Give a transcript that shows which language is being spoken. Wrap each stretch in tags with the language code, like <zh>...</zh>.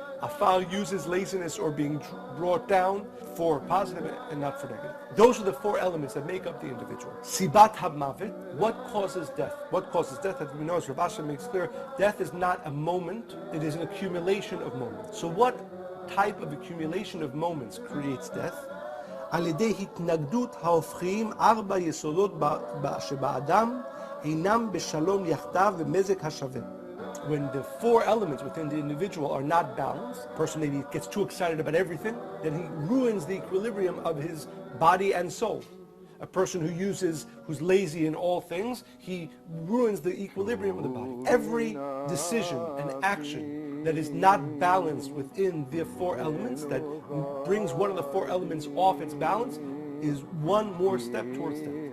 <en>Afar uses laziness or being brought down for positive and not for negative. Those are the 4 elements that make up the individual. Sibat hamavet, what causes death? What causes death? As we know, as Rav Asher makes clear, death is not a moment, it is an accumulation of moments. So what type of accumulation of moments creates death?</en> <he>על ידי התנגדות ההופכים 4 יסודות שבאדם אינם בשלום יחדיו ומזג השווה.</he> <en>When the 4 elements within the individual are not balanced, a person maybe gets too excited about everything, then he ruins the equilibrium of his body and soul. A person who's lazy in all things, he ruins the equilibrium of the body. Every decision and action that is not balanced within the 4 elements, that brings one of the 4 elements off its balance, is one more step towards death.</en>